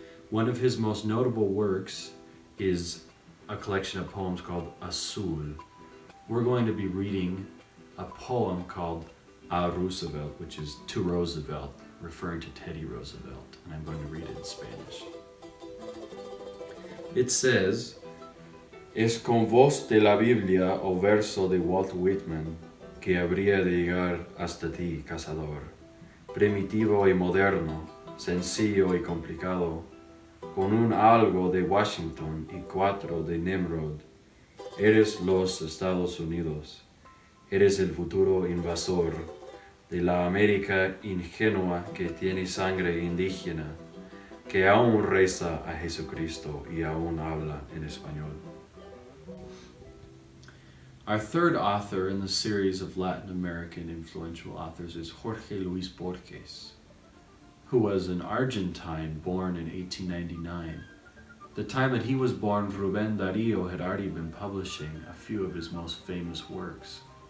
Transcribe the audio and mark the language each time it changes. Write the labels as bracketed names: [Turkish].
[English] One of his most notable works is a collection of poems called Azul. We're going to be reading a poem called A Roosevelt, which is to Roosevelt, referring to Teddy Roosevelt, and I'm going to read it in Spanish. It says, [Spanish] Es con voz de la Biblia o verso de Walt Whitman que habría de llegar hasta ti, cazador, primitivo y moderno, sencillo y complicado, con un algo de Washington y 4 de Nimrod. Eres los Estados Unidos, eres el futuro invasor de la América ingenua que tiene sangre indígena, que aún reza a Jesucristo y aún habla en español. [English] Our third author in the series of Latin American influential authors is Jorge Luis Borges, who was an Argentine born in 1899. The time that he was born, Rubén Darío had already been publishing a few of his most famous works.